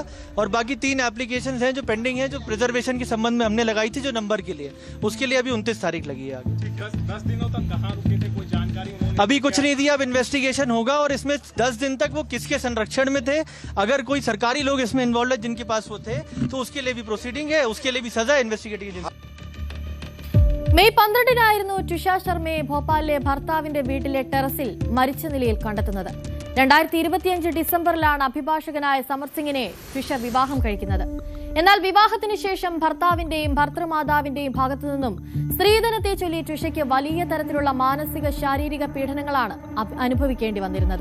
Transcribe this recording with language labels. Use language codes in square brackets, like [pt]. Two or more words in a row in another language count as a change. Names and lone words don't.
[hi] और बाकी 3 एप्लीकेशन हैं जो पेंडिंग है, जो प्रिजर्वेशन के संबंध में हमने लगाई थी जो नंबर के लिए, उसके लिए अभी 29 तारीख लगी है. आगे 10 दिनों तक कहाँ रुके थे, कोई जानकारी अभी कुछ नहीं दिया. अब इन्वेस्टिगेशन होगा और इसमें 10 दिन तक वो किसके संरक्षण में थे, अगर कोई सरकारी लोग इसमें इन्वॉल्व है जिनके पास वो थे, तो उसके लिए भी प्रोसीडिंग है, उसके लिए भी सजा इन्वेस्टिगेटिव. [ml] മെയ് 12-നായിരുന്നു ട്വിഷ ശർമ്മയെ ഭോപ്പാലിലെ ഭർത്താവിന്റെ വീട്ടിലെ ടെറസിൽ മരിച്ച നിലയിൽ കണ്ടെത്തുന്നത്. 2025 ഡിസംബറിലാണ് അഭിഭാഷകനായ സമർ സിംഗിനെ ട്വിഷ വിവാഹം കഴിക്കുന്നത്. എന്നാൽ വിവാഹത്തിന് ശേഷം ഭർത്താവിന്റെയും ഭർത്തൃമാതാവിന്റെയും ഭാഗത്തുനിന്നും സ്ത്രീധനത്തെ ചൊല്ലി ട്വിഷയ്ക്ക് വലിയ തരത്തിലുള്ള മാനസിക ശാരീരിക പീഡനങ്ങളാണ് അനുഭവിക്കേണ്ടി വന്നിരുന്നത്.